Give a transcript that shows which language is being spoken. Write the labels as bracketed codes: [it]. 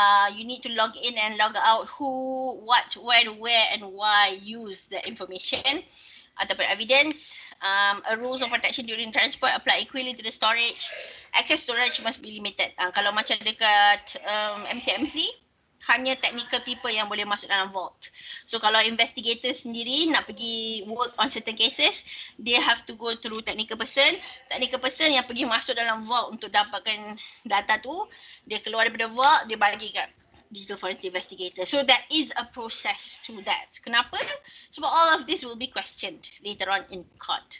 [en] You need to log in and log out who, what, when, where and why use the information ataupun evidence. A rules of protection during transport apply equally to the storage. Access storage must be limited. [ms] Kalau macam dekat MCMC, hanya technical people yang boleh masuk dalam vault. [en] So [ms] kalau investigator sendiri nak pergi [en] work on certain cases, they have to go through technical person. [ms] Technical person yang pergi masuk dalam vault untuk dapatkan data tu, dia keluar daripada vault, dia bagi kat digital forensic investigator. [en] So there is a process to that. [ms] Kenapa? Sebab [en] all of this will be questioned later on in court.